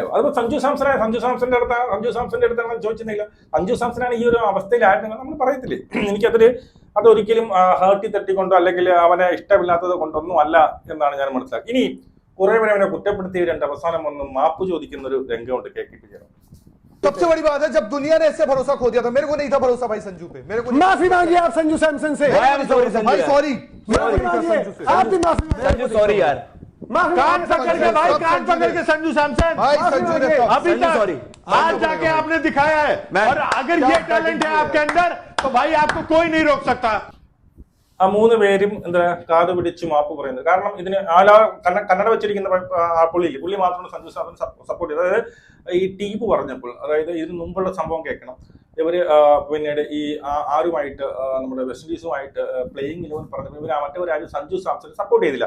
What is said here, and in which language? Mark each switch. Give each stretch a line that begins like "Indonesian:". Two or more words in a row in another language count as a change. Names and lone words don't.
Malayalam: അതിപ്പോ സഞ്ജു സാംസന്റെ അടുത്താണ് ചോദിച്ചിരുന്നില്ല. സഞ്ജു സാംസനാണ് ഈ ഒരു അവസ്ഥയിലായിരുന്നെങ്കിൽ നമ്മൾ പറയത്തില്ലേ. അതൊരിക്കലും ഹേർട്ടി തട്ടിക്കൊണ്ടോ അല്ലെങ്കിൽ അവനെ ഇഷ്ടമില്ലാത്തത് കൊണ്ടൊന്നും അല്ല എന്നാണ് ഞാൻ മനസ്സിലാക്കി. ഇനി കുറെ പേരെ അവനെ കുറ്റപ്പെടുത്തിയവരുണ്ട്. അവസാനം ഒന്ന് മാപ്പ് ചോദിക്കുന്ന ഒരു രംഗമുണ്ട്. കേൾപ്പിക്കണം.
Hindi: सबसे बड़ी बात है जब दुनिया ने इससे भरोसा खो दिया था, मेरे को नहीं था भरोसा भाई संजू पे, मेरे को माफी मांगिए आप संजू सैमसन से। भाई सॉरी, माफी मांगिए आप भी माफी संजू सॉरी यार, कान पकड़ के भाई, कान पकड़ के संजू सैमसन भाई संजू ने अभी तक आज जाके आपने दिखाया है, और अगर ये टैलेंट है आपके अंदर तो भाई आपको कोई नहीं रोक सकता।
Malayalam: ആ 3 പേരും എന്താ കാത് പിടിച്ച് മാപ്പ് പറയുന്നത്. കാരണം ഇതിന് കന്നഡ വെച്ചിരിക്കുന്ന പുള്ളി മാത്രമാണ് സഞ്ജു സാംസൺ സപ്പോർട്ട് ചെയ്തത്. അതായത് ഈ ടീപ്പ് പറഞ്ഞപ്പോൾ, അതായത് ഇതിന് മുമ്പുള്ള സംഭവം കേൾക്കണം. ഇവര് പിന്നീട് ഈ ആരുമായിട്ട് നമ്മുടെ വെസ്റ്റ് ഇൻഡീസുമായിട്ട് പ്ലേയിങ് 11 പറഞ്ഞപ്പോൾ ഇവർ മറ്റവരാരും സഞ്ജു സാംസനെ സപ്പോർട്ട് ചെയ്തില്ല.